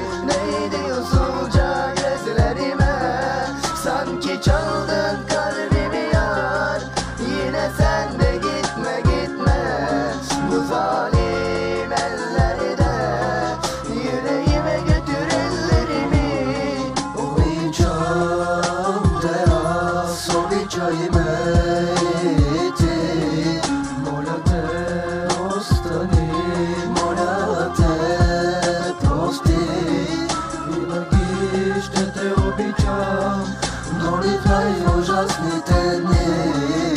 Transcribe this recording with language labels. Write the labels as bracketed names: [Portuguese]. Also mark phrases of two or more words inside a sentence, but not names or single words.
[Turkish] Neydi usulca gözlerime. Sanki çaldın kalbimi yar. Yine sen de gitme bu zalim elleri de. Yüreğime götür ellerimi. [Bulgarian] Обичам те аз, обичай ме и ти. Моля те, остани, моля те, прости. Винаги ще те обичам, дори в най-ужасните дни.